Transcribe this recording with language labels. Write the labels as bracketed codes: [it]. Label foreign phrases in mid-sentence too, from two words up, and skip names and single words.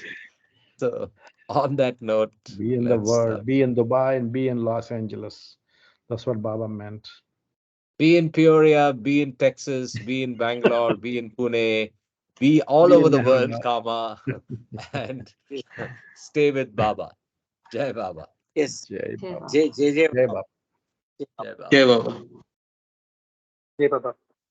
[en] So, on that note, Be in the world, be in Dubai, and be in Los Angeles. That's what Baba meant. Be in Peoria, be in Texas, be in Bangalore, be in Pune, be all Be over in the world, Ahmedabad. Kama, and stay with Baba. Jai Baba. Yes. Jai Jai Baba. Jai Jai Baba. Baba. Jai Baba. Okay, Baba. Jai Baba.